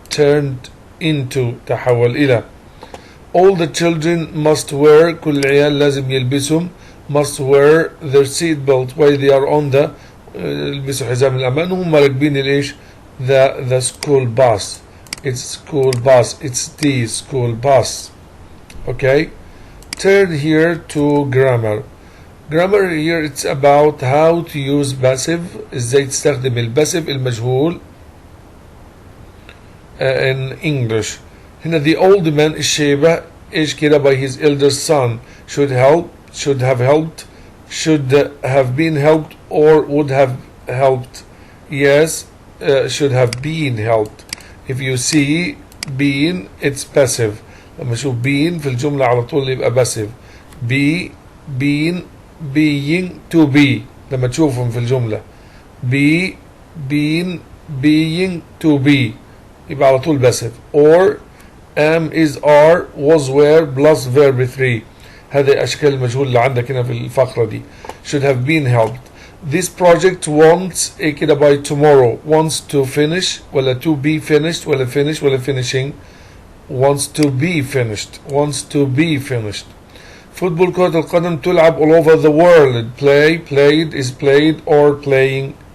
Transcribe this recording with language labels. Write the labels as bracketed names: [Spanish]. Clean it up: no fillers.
[English] turned into [Arabic] تحول إلى. [English] All the children must wear [Arabic] كل العيال لازم يلبسهم [English] must wear their seat belt while they are on the [Arabic] يلبسوا حزام الأمان وهم راكبين الإيش [English] the school bus. It's the school bus. Okay. Turn here to grammar. Grammar here it's about how to use passive. [Arabic] ازاي تستخدم الباسيف المجهول [English] in English. هنا the old man [Arabic] الشيبة ايش كده [English] by his elder son should have helped, should have been helped or would have helped. Yes, should have been helped. If you see been it's passive. [Arabic] لما اشوف been في الجملة على طول يبقى passive. [English] be, been, being, to be. [Arabic] لما تشوفهم في الجملة [English] be, been, being, to be [Arabic] يبقى على طول passive. [English] or am, is, are, was, were plus verb 3. [Arabic] هذه أشكال المجهول اللي عندك هنا في الفقرة دي. [English] should have been helped. This project wants كده by tomorrow. wants to finish ولا to be finished ولا finish ولا finishing. wants to be finished. wants to be finished. Football [Arabic] كرة القدم تلعب [English] all over the world. play, played, is played or playing.